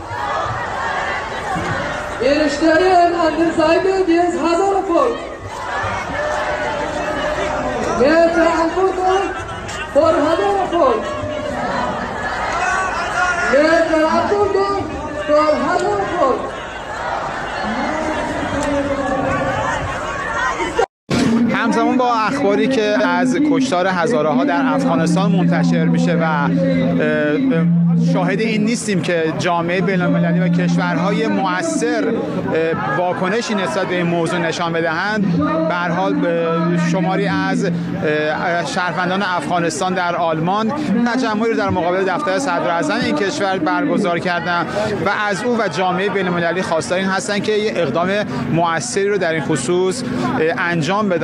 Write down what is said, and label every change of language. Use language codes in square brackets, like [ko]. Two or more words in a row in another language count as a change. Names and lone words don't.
[de] Wir stehen an der Seite des Hazara-Volks! Mehr Verantwortung für Hazara-Volk! Mehr Verantwortung für Hazara-Volk! [fa] همزمان با اخباری که از کشتار هزاره ها در افغانستان منتشر میشه و شاهد این نیستیم که جامعه بین‌المللی و کشورهای مؤثر واکنشی نسبت به این موضوع نشان بدهند، به هر حال شماری از شهروندان افغانستان در آلمان تجمعی رو در مقابل دفتر صدراعظم این کشور برگزار کردند و از او و جامعه بین‌المللی خواستار این هستند که یک اقدام مؤثری رو در این خصوص انجام بدن.